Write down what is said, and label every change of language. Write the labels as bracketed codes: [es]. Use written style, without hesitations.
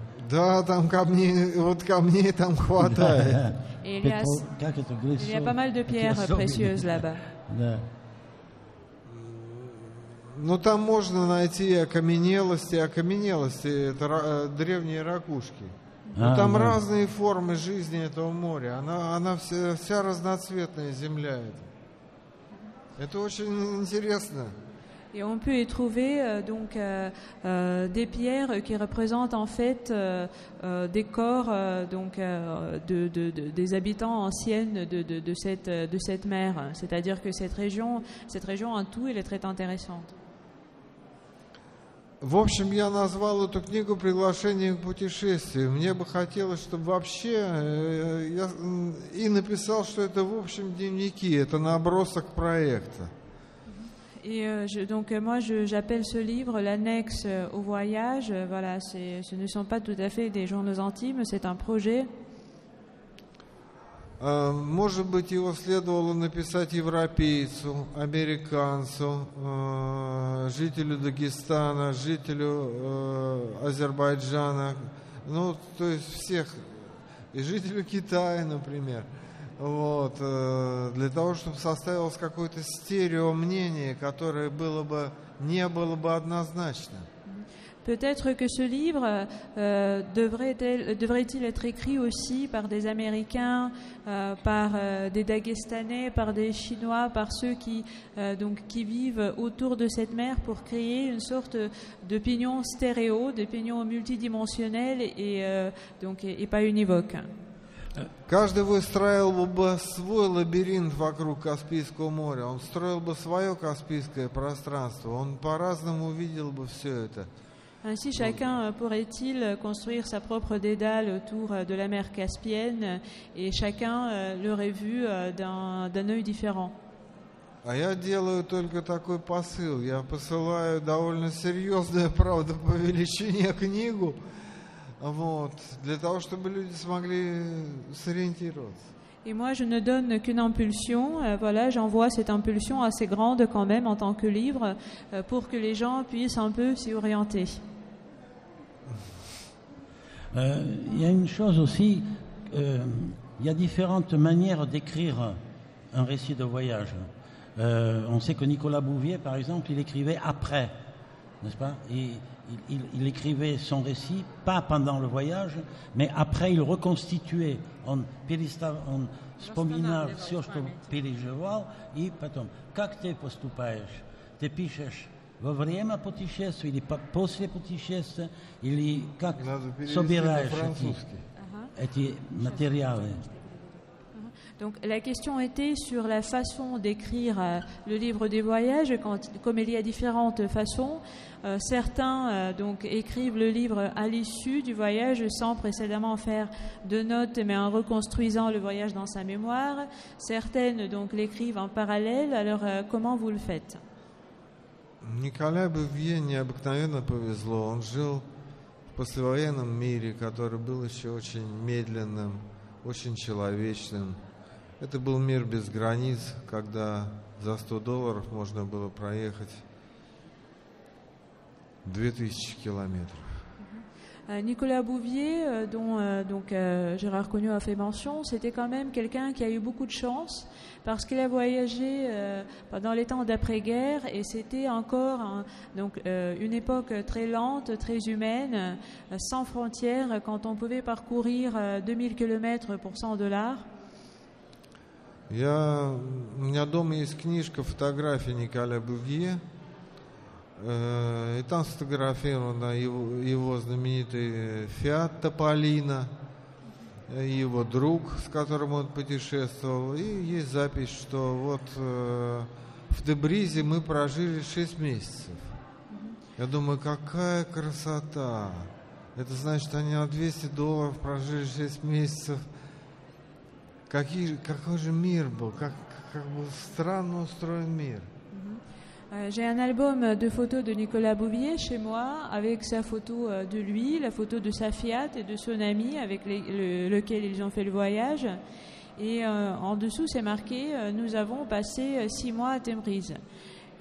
[ru] Да, там камней там хватает. [fr] Et il y a pas mal de pierres précieuses là-bas. [ru] Да. Но там можно найти окаменелости, это древние ракушки. Но там разные формы жизни этого моря. Она вся разноцветная, земля эта. Это очень интересно. [fr] Et on peut y trouver des pierres qui représentent en fait des corps des habitants anciennes de cette mer. C'est-à-dire que cette région en tout, elle est très intéressante. [ru] В общем, я назвал эту книгу «Приглашение к путешествию». Мне бы хотелось, чтобы вообще... Я написал, что это, в общем, дневники, это набросок проекта. [fr] Et moi, j'appelle ce livre l'annexe au voyage. Voilà, ce ne sont pas tout à fait des journaux intimes, c'est un projet. [ru] Может быть, его следовало написать европейцу, американцу, жителю Дагестана, жителю Азербайджана, ну, то есть всех, и жителю Китая, например. Вот, для того, чтобы составилось какое-то стереомнение, которое не было бы однозначно. [fr] Peut-être que ce livre devrait-il être écrit aussi par des Américains, par des Daguestanais, par des Chinois, par ceux qui vivent autour de cette mer pour créer une sorte d'opinion stéréo, d'opinion multidimensionnelle et pas univoque. [ru] Каждый выстраивал бы свой лабиринт вокруг Каспийского моря, он строил бы свое Каспийское пространство, он по-разному видел бы все это. [fr] Ainsi, chacun pourrait-il construire sa propre dédale autour de la mer Caspienne et chacun l'aurait vu d'un œil différent. [ru] А я делаю только такой посыл. Я посылаю довольно серьезную, правда, по величине книгу, для того, чтобы люди смогли сориентироваться. [fr] Et moi, je ne donne qu'une impulsion. J'envoie cette impulsion assez grande quand même en tant que livre pour que les gens puissent un peu s'y orienter. Il y a une chose aussi, il y a différentes manières d'écrire un récit de voyage. On sait que Nicolas Bouvier, par exemple, il écrivait après, n'est-ce pas? Il écrivait son récit, pas pendant le voyage, mais après il reconstituait. [ru] Он вспоминал все, что переживал, и потом. Как ты поступаешь? Ты пишешь во время путешествия или после путешествия, или как собираешь эти материалы? [fr] Donc la question était sur la façon d'écrire le livre des voyages, comme il y a différentes façons. Certains écrivent le livre à l'issue du voyage sans précédemment faire de notes, mais en reconstruisant le voyage dans sa mémoire. Certaines l'écrivent en parallèle. Alors comment vous le faites? [ru] Николаю Бувье необыкновенно повезло. Он жил в послевоенном мире, который был еще очень медленным, очень человечным. Это был мир без границ, когда за $100 можно было проехать 2000 километров. [fr] Nicolas Bouvier, dont Gérard Cognot a fait mention, c'était quand même quelqu'un qui a eu beaucoup de chance parce qu'il a voyagé pendant les temps d'après-guerre et c'était encore une époque très lente, très humaine, sans frontières, quand on pouvait parcourir 2000 km pour $100. [ru] У меня дома есть книжка фотографий Николя Бувье, и там сфотографировано его знаменитый Фиат Тополино, его друг, с которым он путешествовал, и есть запись, что в Тебризе мы прожили 6 месяцев. Я думаю, какая красота! Это значит, они на $200 прожили 6 месяцев. Какой же мир был, как был странно устроен мир. [fr] J'ai un album de photos de Nicolas Bouvier chez moi, avec sa photo de lui, la photo de sa Fiat et de son ami avec lequel ils ont fait le voyage. Et en dessous, c'est marqué « Nous avons passé 6 mois à Tabriz ».